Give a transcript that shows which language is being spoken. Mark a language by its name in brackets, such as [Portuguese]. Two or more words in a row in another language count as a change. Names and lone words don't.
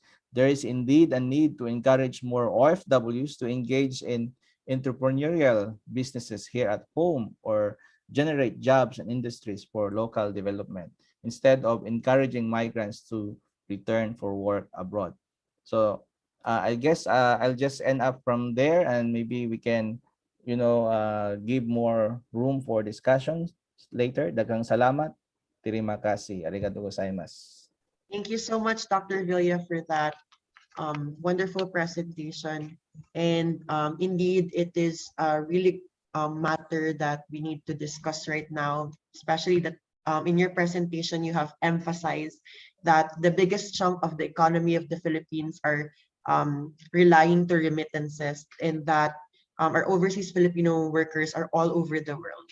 [English] There is indeed a need to encourage more OFWs to engage in entrepreneurial businesses here at home or generate jobs and industries for local development instead of encouraging migrants to return for work abroad. So I guess I'll just end up from there, and maybe we can give more room for discussions later. [Cebuano] Daghang salamat. [Malay] Terima kasih. [Japanese] ありがとうございます. [English] Thank you so much, Dr. Villa, for that wonderful presentation. And indeed, it is a really matter that we need to discuss right now, especially that in your presentation, you have emphasized that the biggest chunk of the economy of the Philippines are relying to remittances, and that our overseas Filipino workers are all over the world.